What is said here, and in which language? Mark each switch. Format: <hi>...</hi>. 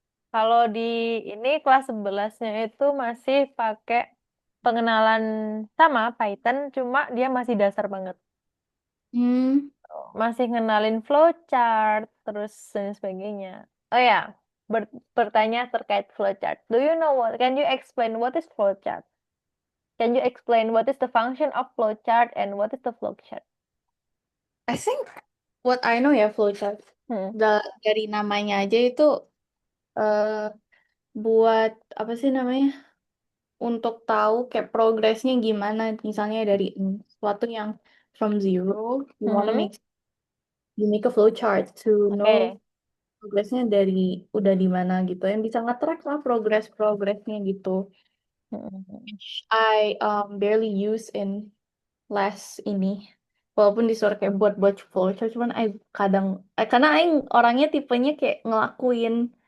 <id>Kalau di ini kelas 11-nya itu masih pakai pengenalan sama Python, cuma dia masih dasar banget. Hmm, Masih ngenalin flowchart, terus dan sebagainya. Oh ya, bertanya terkait flowchart.</id> <en>Do you know what? Can you explain what is flowchart? Can you explain what is the function of flowchart and what is the flowchart? I think what I know ya flowchart. Hmm.</en> <id>Dari namanya aja itu eh, buat apa sih namanya? Untuk tahu kayak progresnya gimana. Misalnya dari sesuatu yang</id> <en>from zero, you wanna Mhm. you make a flowchart to know Oke.</en> <id>progresnya dari udah di mana gitu. Yang bisa nge-track lah progresnya gitu. Mhm.</id> <en>Which I barely use in</en> <id>les ini. Walaupun disuruh kayak buat flowchart, cuman kadang karena orangnya tipenya kayak ngelakuin</id>